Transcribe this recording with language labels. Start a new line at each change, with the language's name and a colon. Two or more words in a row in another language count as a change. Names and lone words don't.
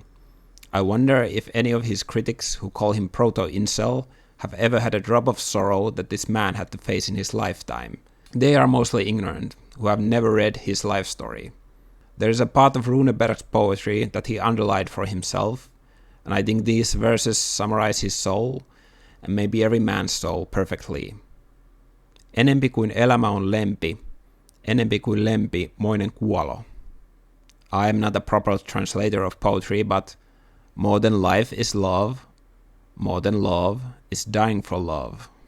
English: I wonder if any of his critics who call him proto-incel have ever had a drop of sorrow that this man had to face in his lifetime. They are mostly ignorant, who have never read his life story. There is a part of Runeberg's poetry that he underlined for himself, and I think these verses summarize his soul, and maybe every man's soul, perfectly.
Finnish: Enempi kuin elämä on lempi, enempi kuin lempi moinen kuolo.
English: I am not a proper translator of poetry, but more than life is love, more than love is dying for love.